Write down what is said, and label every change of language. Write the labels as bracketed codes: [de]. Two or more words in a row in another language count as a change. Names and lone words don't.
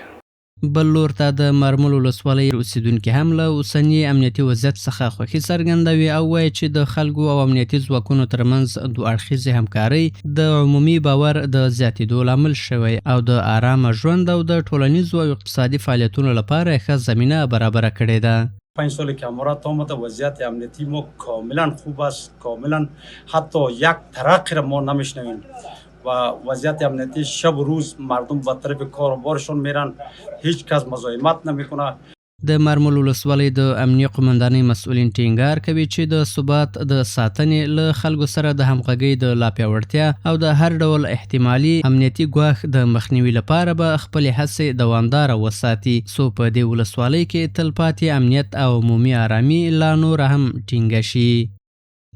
[ps] بل لور ته د مارمول ولسوالۍ اوسیدونکي هم له اوسني امنیتي وضعیت څخه خوښي څرګندوي او وایي چې د خلکو او امنیتي ځواکونو ترمنځ 2 اړخیزې همکارۍ د عمومي باور د زیاتېدو لامل شوی او د آرامه ژوند او د ټولنیزو او اقتصادي فعالیتونو لپاره ښه زمینه برابره کړې ده. [fa] 5 سال که امارات آمده وضعیت امنیتی ما کاملا خوب است، کاملا حتی یک ترقی را ما نمیشنویم و وضعیت امنیتی شب و روز مردم به طرف کار و بارشون میرن، هیچ کس مزاحمت نمیکنه. [ps] د مرمل ولسوالۍ د امنیه قومندانۍ مسؤلین ټینګار کوي چې د ثبات د ساتنې له خلکو سره د همغږۍ د لا پیاوړتیا او د هر ډول احتمالي امنیتي ګواښ د مخنیوي لپاره به خپلې هڅې دوامداره وساتي څو په دې ولسوالۍ کې تلپاتې امنیت او عمومي آرامي لا نور هم ټینګه شي.